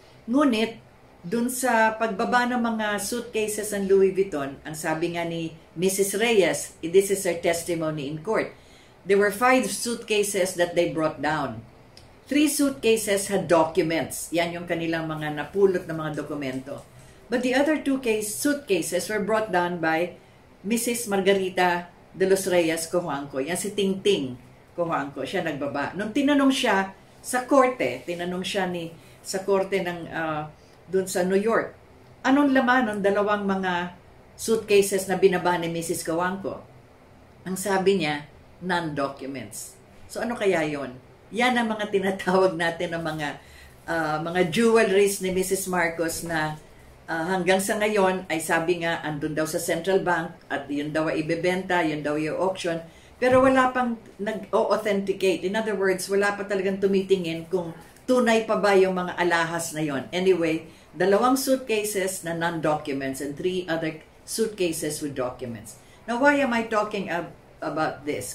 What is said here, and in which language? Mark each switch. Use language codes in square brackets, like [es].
[tl] Ngunit, doon sa pagbaba ng mga suitcases ng Louis Vuitton, ang sabi nga ni Mrs. [en] Reyes, this is her testimony in court, there were 5 suitcases that they brought down. 3 suitcases had documents. [tl] Yan yung kanilang mga napulot na mga dokumento. [en] But the other 2 suitcases were brought down by Mrs. Margarita de los Reyes Cojuangco. [tl] Yan si Tingting Cojuangco. Siya nagbaba. Nung tinanong siya sa korte, sa korte ng dun sa New York, anong laman ng 2 mga suitcases na binaba ni Mrs. Cojuangco? Ang sabi niya, non-documents. So ano kaya yon? Yan ang mga tinatawag natin ng mga jewelries ni Mrs. Marcos na hanggang sa ngayon ay sabi nga andun daw sa Central Bank at yun daw ay ibebenta, yun daw yung auction, pero wala pang nag-authenticate. [en] In other words, [tl] wala pa talagang tumitingin kung tunay pa ba yung mga alahas na yon. [en] Anyway, 2 suitcases na non-documents and 3 other suitcases with documents. Now, why am I talking about this?